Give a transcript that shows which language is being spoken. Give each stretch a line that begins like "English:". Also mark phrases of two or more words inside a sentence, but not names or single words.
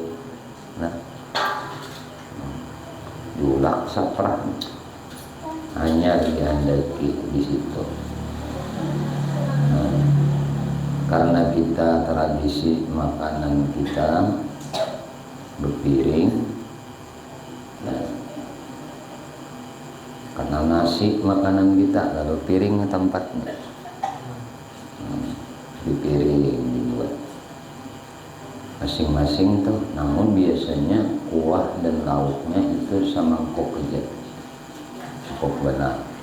Banjar: Nah, diulak saprah hanya dihandaki di situ.
Indonesian: Nah, karena kita tradisi makanan kita berpiring, nah, karena nasi makanan kita lalu piring tempatnya, di piring dibuat masing-masing tuh. Namun biasanya kuah dan lauknya itu semangkuk aja, cukup benar.